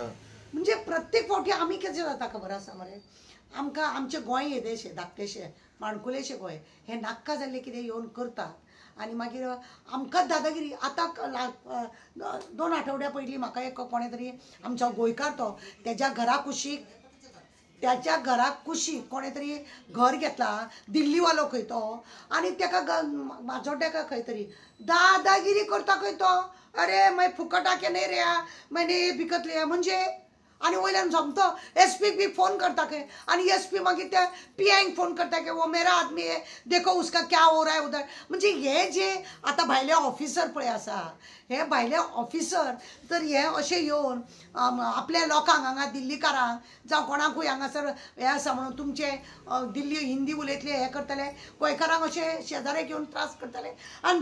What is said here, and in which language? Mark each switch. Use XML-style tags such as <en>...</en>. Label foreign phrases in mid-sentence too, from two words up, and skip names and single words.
<kok>म्हणजे प्रत्येक फावटी आमी कितें जाता खबर आसा मरे आमकां आमचें गोंय येदेशें धाकटेशें माणकुलेशें गोंय हें नाक्का जाल्लें कितें येवन करतात आनी मागीर आमकांच दादागिरी आतां 2 आठवड्या पयलीं म्हाका एक कोणें तरी आमचो गोंयकार तो त्याच्या घरा कुशीक कोणें तरी घर घेतला दिल्लीवालो खंय तो आनी ताका माजोड्ड्याका खंय तरी दादागिरी करता खंय तो</kok> <hi>अरे मैं फुकट आके नहीं रहा मैंने ये बिकत लिया</hi> <kok>म्हणजे आणि वयल्यान जमतो SP भी फोन करता के आणि SP मागीर त्या PIंक फोन करता</kok> <hi>के वो मेरा आदमी है देखो उसका क्या हो रहा है उधर</hi> <kok>म्हणजे हे जे आता भायले ऑफिसर पळय आसा हे भायले ऑफिसर तर हे अशें येवन आपल्या लोकांक हांगा दिल्लीकारांक जावं कोणाकूय हांगासर हे आसा म्हणून तुमचे दिल्ली हिंदी उलयतले हे करतले गोंयकारांक अशे शेजाऱ्याक घेवन त्रास करतले आनी</kok>